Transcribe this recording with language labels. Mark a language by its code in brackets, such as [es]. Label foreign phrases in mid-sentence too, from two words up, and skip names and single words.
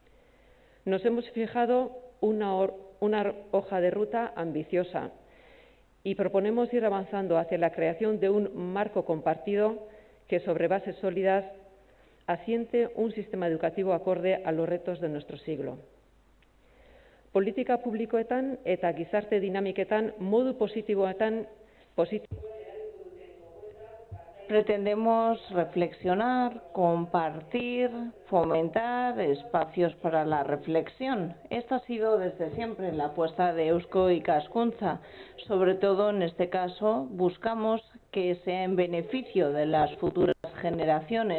[es] Nos hemos fijado una hoja de ruta ambiciosa y proponemos ir avanzando hacia la creación de un marco compartido que, sobre bases sólidas, asiente un sistema educativo acorde a los retos de nuestro siglo. [eu] Politika publikoetan eta gizarte dinamiketan modu positiboetan [es] Pretendemos reflexionar, compartir, fomentar espacios para la reflexión. Esto ha sido desde siempre la apuesta de Eusko Ikaskuntza. Sobre todo en este caso buscamos que sea en beneficio de las futuras generaciones.